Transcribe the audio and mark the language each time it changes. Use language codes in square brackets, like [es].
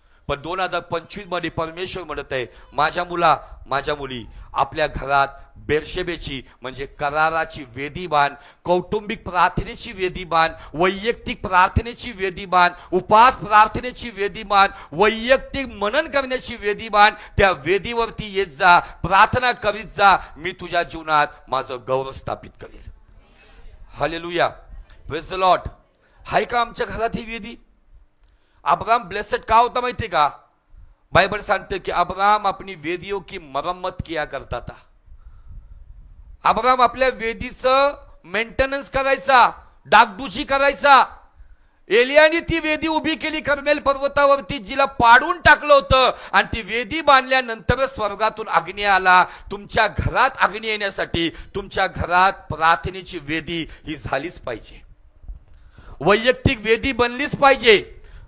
[mr] पण 2025 मध्ये परमेश्वर म्हणत आहे माझ्या मुला, माझ्या मुली, आपल्या घरात बेरशेबेची म्हणजे कराराची वेदी बांध, कौटुंबिक प्रार्थनेची वेदी बांध, वैयक्तिक प्रार्थनेची वेदी बांध, उपास प्रार्थनेची वेदी बांध, वैयक्तिक मनन करण्याची वेदी बांध. त्या वेदीवरती येत जा, प्रार्थना करीत जा. मी तुझ्या जीवनात माझं गौरव स्थापित करेल. हालेलुया. [en] Praise the lord. [mr] हाय का आमच्या घरात ही वेदी? अब्राम ब्लेसेड का होता माहिती का? बाइबल सांगते [hi] कि अब्राम अपनी वेदियों की मरम्मत किया करता था. [mr] अब्राम आपल्या वेदीचं मेंटेनन्स करायचा, डागडुजी करायचा. एलियाने ती वेदी उभी केली कर्मेल पर्वतावरती, जिला पाडून टाकलं होतं. आणि ती वेदी बांधल्यानंतर स्वर्गातून अग्नी आला. तुमच्या घरात अग्नी येण्यासाठी तुमच्या घरात प्रार्थनेची वेदी ही झालीच पाहिजे, वैयक्तिक वेदी बनलीच पाहिजे.